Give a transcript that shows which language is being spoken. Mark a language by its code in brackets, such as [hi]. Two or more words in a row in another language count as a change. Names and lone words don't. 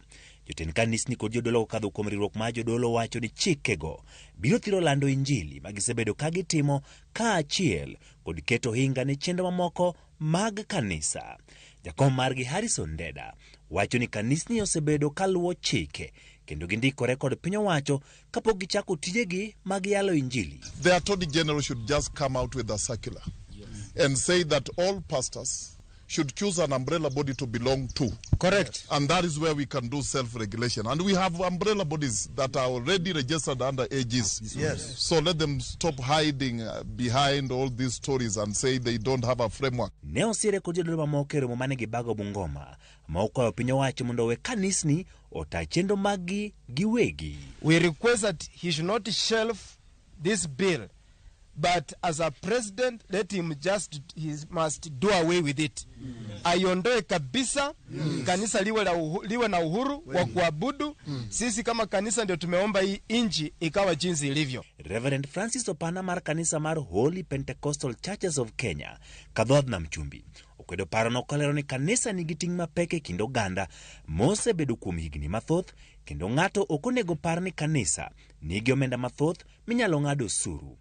[luo] Jotend kanisni kod jodolo okadho kuom riwruok mar jodolo wacho ni chikego biro thiro lando injili magisebedo ka gitimo kaachiel kod keto hinga ne chenro mamoko mag kanisa. Jakom margi Harrison Ndeda wacho ni kanisni osebedo kaluwo chike kendo gindikore kod piny owacho kapok gichako tijegi mag yalo injili. [en] The Attorney General should just come out with a circular and say that all pastors should choose an umbrella body to belong to. Correct. And that is where we can do self-regulation. And we have umbrella bodies that are already registered under AGs. Yes. So let them stop hiding behind all these stories and say they don't have a framework. [luo] Ne osire kod jodolo mamoko e romo mane gibago Bungoma ma okwayo piny owacho mondo owe kanisni ota chenro maggi giwegi. [en] We request that he should not shelf this bill, but as a president, let him he must do away with it. [sw] Aiondoe kabisa. Kanisa liwe na uhuru wa kuabudu. Sisi kama kanisa ndio tumeomba hii inji ikawa jinsi ilivyo. [luo] Reverend Francis Opana mar kanisa mar Holy Pentecostal Churches of Kenya kadhodh na mchumbi okwedo parono kolero ni kanisa nigi ting' mapek e kind oganda mosebedo kuom higni mathoth kendo ng'ato ok onego par ni kanisa nigi omenda mathoth minyalo ng'ado osuru.